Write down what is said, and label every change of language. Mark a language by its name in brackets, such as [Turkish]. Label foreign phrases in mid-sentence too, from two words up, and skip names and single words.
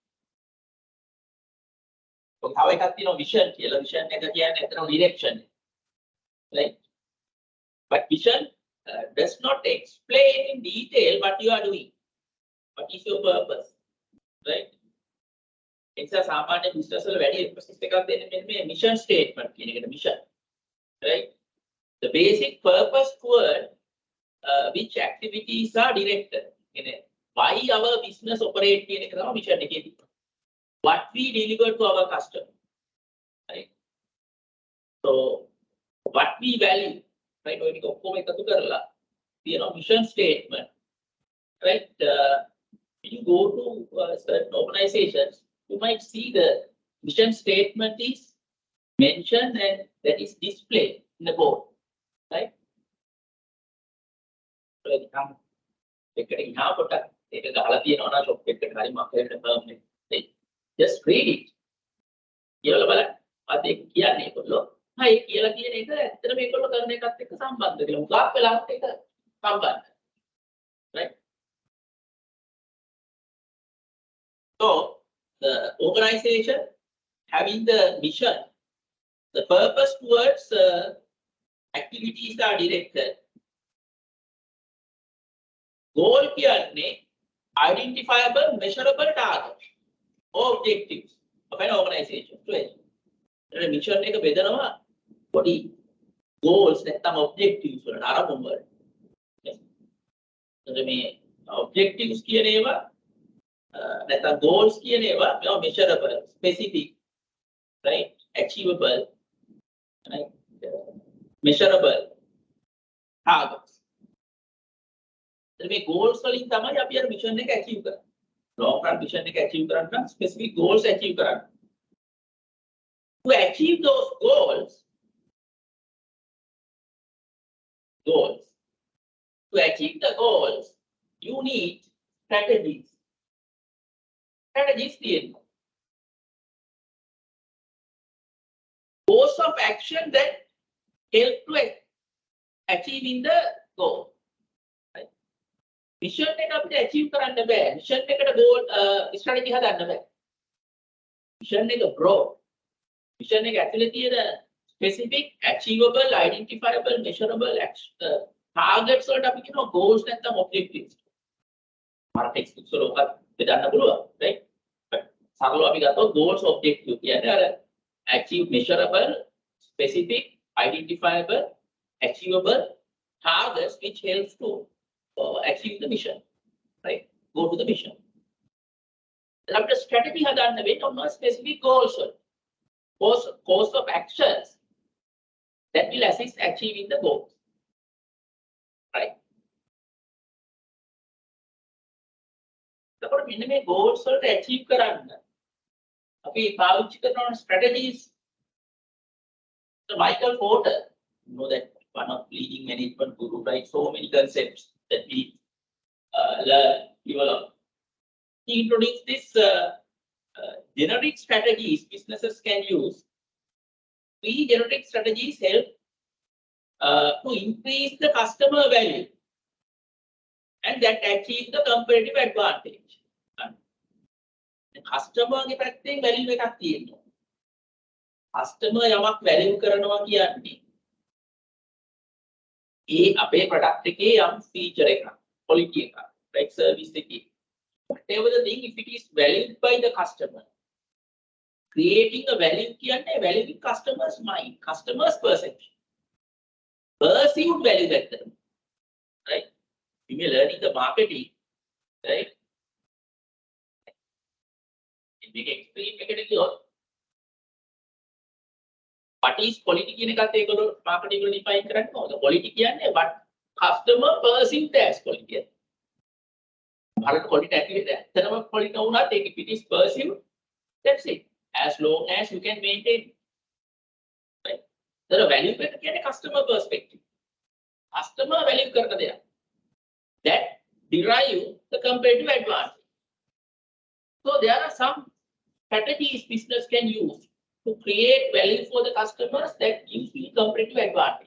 [English] So how I got vision, vision direction, right? But vision does not explain in detail what you are doing. What is your purpose, right? It's a [Sinhala] සාමාන්‍ය business වල වැඩි emphasis එකක් දෙන්නේ මේ [English] mission statement [Sinhala] කියන එකට [English] mission, right? The basic purpose toward which activities are directed. Why our business operate [Sinhala] කියන එක තමයි mission එකේ තියෙන්නේ. [English] What we deliver to our customer, right? So what we value, right? [Sinhala] ඔය ටික ඔක්කොම එකතු කරලා තියෙන [English] mission statement, right? When you go to certain organizations, you might see the mission statement is mentioned and that is displayed in the board, right? Just read it. [Sinhala] කියලා බලන්න. අද ඒක කියන්නේ ඒගොල්ලෝ. හා ඒ කියලා තියෙන එක ඇත්තටම මේගොල්ලෝ කරන එකත් එක්ක සම්බන්ධ කියලා. උගාක් වෙලාවට ඒක සම්බන්ධ. [English] Right? So the organization having the mission, the purpose towards activities are directed. Goal කියන්නේ identifiable, measurable targets or objectives of an organization. [Sinhala] So mission එක බෙදනවා පොඩි goals නැත්නම් objectives වලට අරමුණු වලට. එතකොට මේ objectives කියන ඒවා නැත්නම් goals කියන ඒවා [English] measurable, specific, right? Achievable, right? Measurable targets. [Sinhala] මේ goals වලින් තමයි අපි අර mission එක achieve කරන්නේ. [English] Long run mission එක achieve [Sinhala] කරන්න නම් [English] specific goals achieve කරන්න. To achieve those goals, to achieve the goals, you need strategies. [Sinhala] Strategies තියෙනවා. [English] Course of action that help to achieving the goal. [Sinhala] Mission එක අපිට achieve කරන්න බෑ. Mission එකට [English] goal strategy [Sinhala] හදන්න බෑ. Mission එක broad. Mission එක ඇතුලේ තියෙන [English] specific, achievable, identifiable, measurable targets [Sinhala] වලට අපි කියනවා goals නැත්නම් objectives. මාර textbooks වල ඔකත් බෙදන්න පුළුවන්, right? [English] But [Sinhala] සරලව අපි ගත්තොත් [English] goals objective [Sinhala] කියන්නේ අර [English] achieve, measurable, specific, identifiable, achievable targets which helps to achieve the mission, right? Go to the mission. Then after strategy [Sinhala] හදන්න වෙන්නේ [English] on specific goals. Course of actions that will assist achieving the goals, right? [Sinhala] එතකොට මෙන්න මේ [English] goals වලට achieve [Sinhala] කරන්න අපි පාවිච්චි කරන [English] strategies So Michael Porter, you know that one of leading management guru, right? So many concepts that we learn, develop. He introduced this generic strategies businesses can use. Three generic strategies help to increase the customer value and that achieve the competitive advantage. [Sinhala] Customer ගේ පැත්තෙන් value එකක් තියෙනවා. Customer යමක් value කරනවා කියන්නේ ඒ අපේ product එකේ යම් feature එකක්, quality එකක්, [English] like service එකේ. Whatever the thing, if it is valued by the customer, creating a value කියන්නේ value in customer's mind, customer's perception. Perceived value that term, right? If you're learning the marketing, right? In big extreme eකට what is quality [Sinhala] කියන එකත් ඒගොල්ලෝ [English] marketing වල define [Sinhala] කරන්නේ කොහොමද? [English] Quality කියන්නේ what customer perceived as quality. බලන්න quality [Sinhala] ඇතුලේ ඇත්තටම [English] quality [Sinhala] වුණත් ඒක [English] if it is perceived, that's it. As long as you can maintain, right? The value [Sinhala] එක කියන්නේ [English] customer perspective. Customer value [Sinhala] කරන දෙයක්. [English] That derive the competitive advantage. So there are some strategies business can use to create value for the customers that gives you competitive advantage.